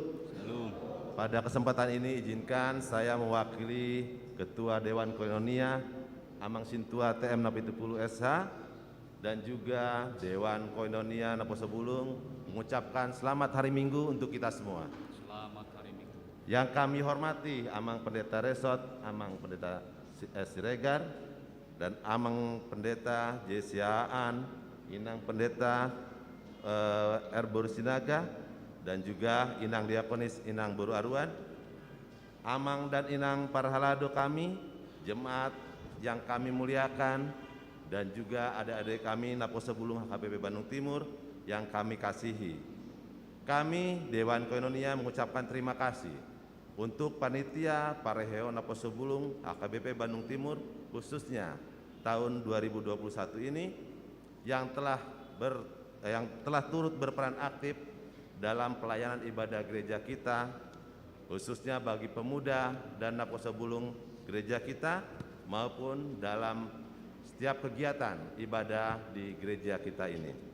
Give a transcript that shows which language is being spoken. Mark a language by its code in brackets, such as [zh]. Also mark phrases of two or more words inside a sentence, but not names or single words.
[id] Pada kesempatan ini izinkan saya mewakili Ketua Dewan Koinonia Amang Sintua TM Napitupulu SH dan juga Dewan Koinonia Naposo Bulung mengucapkan selamat hari Minggu untuk kita semua. Selamat hari Minggu. Yang kami hormati Amang Pendeta Resort, Amang Pendeta Siregar, dan Amang Pendeta Jesiaan, Inang Pendeta Boru Sinaga, dan juga Inang Diakonis Inang Boru Arwan, Amang dan Inang Parhalado kami, jemaat yang kami muliakan, dan juga adik-adik kami Naposo Bulung HKBP Bandung Timur yang kami kasihi. Kami Dewan Koinonia mengucapkan terima kasih untuk panitia Parheheon Naposo Bulung HKBP Bandung Timur khususnya tahun 2021 ini yang telah turut berperan aktif dalam pelayanan ibadah gereja kita, khususnya bagi pemuda dan Naposo Bulung gereja kita maupun dalam setiap kegiatan ibadah di gereja kita ini.